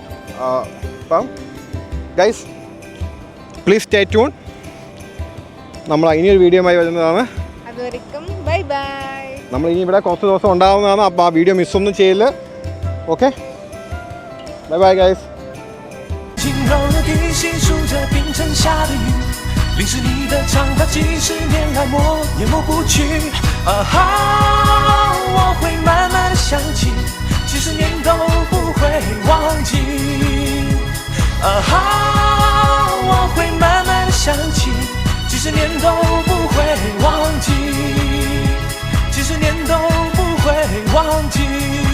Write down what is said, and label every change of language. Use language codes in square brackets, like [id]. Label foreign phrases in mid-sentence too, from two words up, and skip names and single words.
[en] അപ്പം guys please stay tune. [ml] നമ്മൾ ഇനിയൊരു വീഡിയോയുമായി വരുന്നതാണ്. അതുവരെക്കും [en] bye bye. [ml] നമ്മൾ ഇനി ഇവിടെ കുറച്ച് ദിവസം ഉണ്ടാകുന്നതാണ്. അപ്പോൾ ആ വീഡിയോ മിസ്സൊന്നും ചെയ്യില്ല. ഓക്കെ, [en] bye bye guys. [zh] 轻柔的地细数着冰城下的雨，淋湿你的长发，几十年来我也抹不去。啊哈，我会慢慢的想起，几十年都不会忘记。啊哈，我会慢慢的想起，几十年都不会忘记，几十年都不会忘记。